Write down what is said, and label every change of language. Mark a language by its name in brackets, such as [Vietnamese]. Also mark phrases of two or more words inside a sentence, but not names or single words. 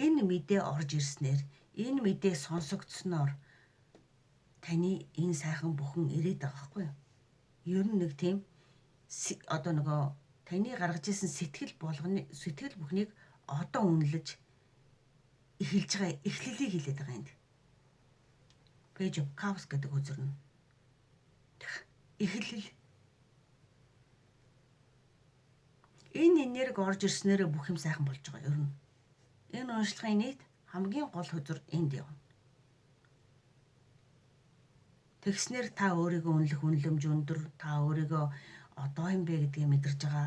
[Mongolian] Энэ мэдээ орж ирснээр, энэ мэдээ сонсогдсноор таны энэ сайхан бүхэн ирээд байгаа байхгүй юу? Ер нь нэг тийм одоо нөгөө таны гаргаж ирсэн сэтгэл бүхнийг одоо үнэлж эхэлж байгаа эхлэлийг хэлээд байгаа юм. Page of Cups гэдэг үзэр нь эхлэл. Энэ энерги орж ирснээр бүх юм сайхан болж байгаа ер нь. Энэ уншлагын нийт хамгийн гол хөзөр энд явна. Тэгснэр та өөрийгөө үнэлэх үнэлэмж өндөр, та өөрийгөө одоо юм бэ гэдгийг мэдэрж байгаа.